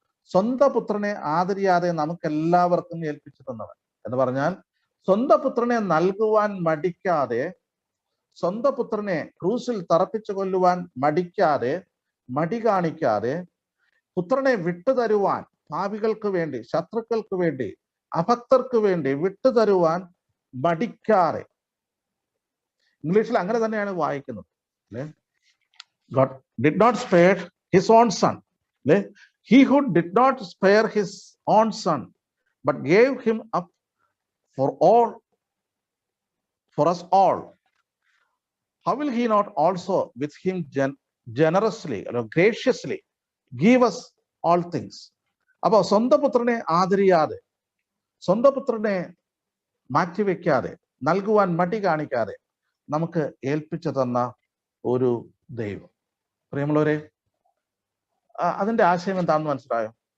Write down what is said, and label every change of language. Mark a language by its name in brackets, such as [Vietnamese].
[Malayalam] സ്വന്തം പുത്രനെ ആദരിയാതെ നമുക്കെല്ലാവർക്കും ഏൽപ്പിച്ചു തന്നവൻ എന്ന് പറഞ്ഞാൽ, സ്വന്തം പുത്രനെ നൽകുവാൻ മടിക്കാതെ, സ്വന്തം പുത്രനെ ക്രൂസിൽ തറപ്പിച്ചു കൊല്ലുവാൻ മടി കാണിക്കാതെ, പുത്രനെ വിട്ടുതരുവാൻ പാപികൾക്ക് വേണ്ടി, ശത്രുക്കൾക്ക് വേണ്ടി, അഭക്തർക്ക് വേണ്ടി വിട്ടുതരുവാൻ മടിക്കാതെ. ഇംഗ്ലീഷിൽ അങ്ങനെ തന്നെയാണ് വായിക്കുന്നത്. അല്ലെ, [English] God did not spare his own son. [Malayalam] അല്ലെ, [English] he who did not spare his own son but gave him up for us all, how will he not also with him generously or graciously give us all things? [Malayalam] അപ്പൊ സ്വന്തം പുത്രനെ ആദരിയാതെ, സ്വന്തം പുത്രനെ മാറ്റിവെക്കാതെ, നൽകുവാൻ മടി കാണിക്കാതെ നമുക്ക് ഏൽപ്പിച്ചു തന്ന ഒരു ദൈവം. പ്രിയമുള്ളവരെ, അതിന്റെ ആശയം എന്താണെന്ന് മനസ്സിലായോ?